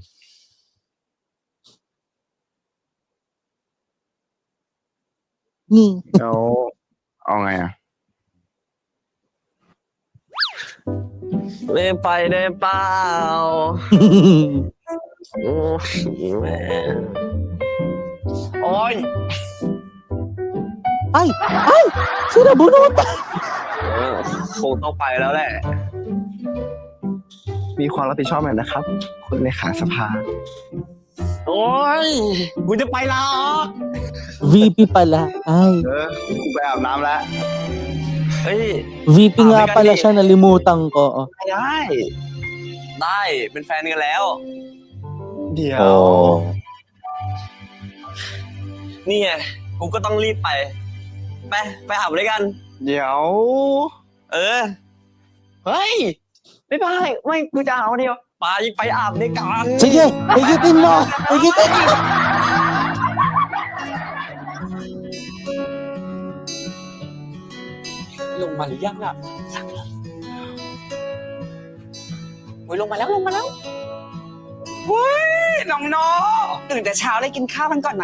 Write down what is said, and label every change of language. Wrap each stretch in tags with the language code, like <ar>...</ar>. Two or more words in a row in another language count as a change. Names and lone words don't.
<th>แล้วเอาไงอ่ะ ไม่ไปได้เปล่าโอ้ยแม่โอ้ย</th> <tl>Ay! Ay! Sinabunutan!</tl> <th>คงต้องไปแล้วแหละ มีความรับผิดชอบหน่อยนะครับ คุณเลขาสภา โอ้ยกูจะไปลาออก</th> <tl>VP pala. Ay.</tl> <th>กูไปอาบน้ำแล้ว เฮ้ย</th> <tl>VP nga pala siya, nalimutan ko. Oh.</tl> <th>ได้เป็นแฟนกันแล้ว เดี๋ยว Oh. นี่ไงกูก็ต้องรีบไปอาบด้วยกัน เดี๋ยว เออ เฮ้ย ไม่กูจะเอาเดียวไปอาบด้วยกัน</th> <tl>Sige! Higitin mo! Higitin mo!</tl> <th>ลงมามาหรือยังล่ะโอ้ยลงมาแล้วลงมาแล้วเว้ยน้องๆตื่นแต่เช้าเลยกินข้าวกันก่อนไหม</th>